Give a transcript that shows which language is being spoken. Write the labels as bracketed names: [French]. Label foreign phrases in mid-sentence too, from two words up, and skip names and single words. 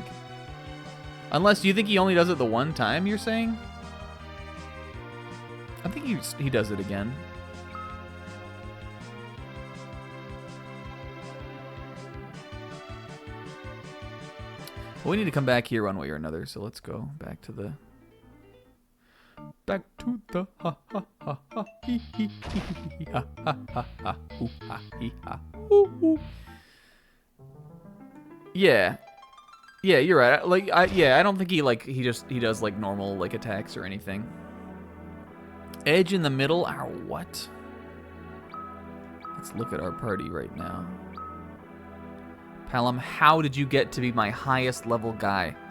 [English] Unless, do you think he only does it the one time, you're saying? I think he does it again. Well, we need to come back here one way or another, so let's go back to the ha ha ha ha hee hee hee ha ha ha ha hoo ha hee ha hoo hoo. Yeah, you're right. Like I don't think he does like normal like attacks or anything. Edge in the middle. Ow, what? Let's look at our party right now. Palom, how did you get to be my highest level guy?